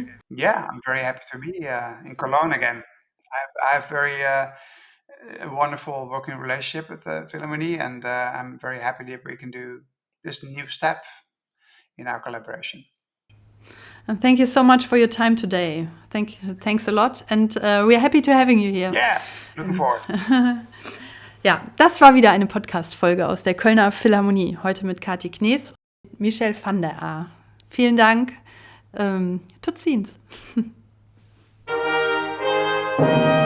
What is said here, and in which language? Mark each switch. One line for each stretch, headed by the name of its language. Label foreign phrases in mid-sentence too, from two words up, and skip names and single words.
English: Yeah, I'm very happy to be in Cologne again. I have very a wonderful working relationship with the Philharmonie, and I'm very happy that we can do this new step in our collaboration. And thank you so much for your time today. Thanks a lot, and we are happy to having you here. Yeah, looking forward.
German: Ja, das war wieder eine Podcast-Folge aus der Kölner Philharmonie. Heute mit Katherina Knees und Michel van der Aar. Vielen Dank.
Dutch: Tot ziens.